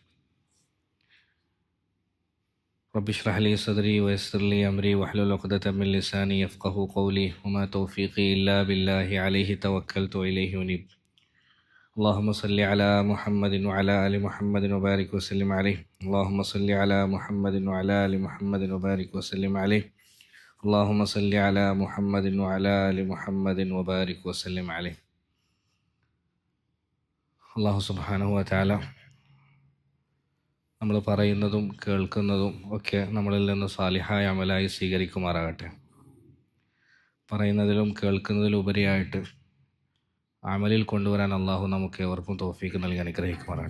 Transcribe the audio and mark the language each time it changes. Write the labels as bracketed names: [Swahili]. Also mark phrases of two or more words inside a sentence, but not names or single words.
[Arabic] رب اشرح لي صدري ويسر لي أمري واحلل عقدة من لساني يفقه قولي وما توفيقي إلا بالله عليه توكلت وإليه أنيب. اللهم صل على محمد وعلى آل محمد وبارك وسلم عليه. اللهم صل على محمد وعلى آل محمد وبارك وسلم عليه. اللهم صل على محمد وعلى آل محمد وبارك وسلم عليه. الله سبحانه وتعالى [Malayalam] നമ്മൾ പറയുന്നതും കേൾക്കുന്നതും ഒക്കെ നമ്മളിൽ നിന്ന് സാലിഹായ അമലായി സ്വീകരിക്കുമാറാകട്ടെ. പറയുന്നതിലും കേൾക്കുന്നതിലും ഉപരിയായിട്ട് അമലിൽ കൊണ്ടുവരാൻ അള്ളാഹു നമുക്ക് ഏവർക്കും തൗഫീക്ക് നൽകി അനുഗ്രഹിക്കുമാറാകട്ടെ.